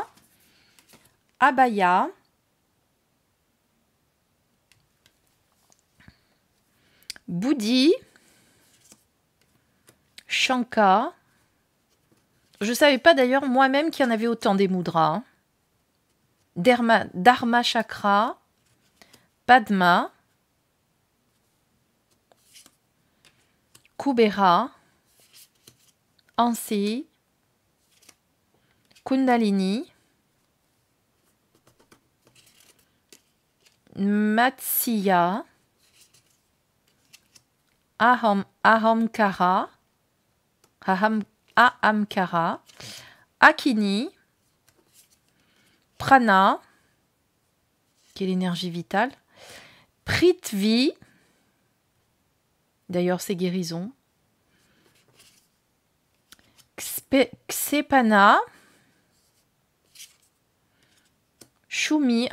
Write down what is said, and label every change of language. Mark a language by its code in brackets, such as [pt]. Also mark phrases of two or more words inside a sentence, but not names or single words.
[fr] Abaya. Bouddhi. Shanka. Je ne savais pas d'ailleurs moi-même qu'il y en avait autant des mudras. Hein. Dharma Chakra, Padma, Kubera, Ansi, Kundalini, Matsya, Ahamkara, Ahamkara, Akini, Prana, qui est l'énergie vitale, Prithvi, d'ailleurs c'est guérison, Ksepana, Shumi.